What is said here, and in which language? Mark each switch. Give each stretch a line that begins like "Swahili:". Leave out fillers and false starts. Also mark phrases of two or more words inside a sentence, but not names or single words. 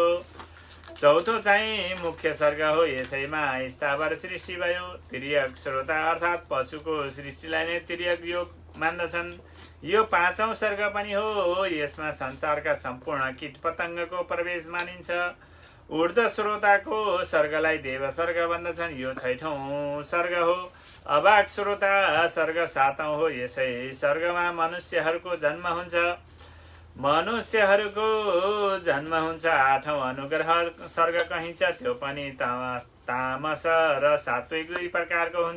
Nepali: चौथो चाहिँ मुख्य सर्ग हो। यसैमा स्थावर सृष्टि भयो। तिर्यक श्रोता अर्थात् पशुको सृष्टिलाई नै तिर्यक योग मान्दछन्। यो 5औं सर्ग पनि हो। यसमा संसारका सम्पूर्ण कीट पतङ्गको प्रवेश मानिन्छ। ऊर्ध्व श्रोताको सर्गलाई देव सर्ग भन्दछन्। यो 6औं सर्ग हो। अवाक श्रोता सर्ग 7औं हो। यसै सर्गमा मनुष्यहरूको जन्म हुन्छ। 8औं अनुग्रह सर्ग कहिन्छ। त्यो पनि तामस र सात्विक दुई प्रकारको हुन्छ।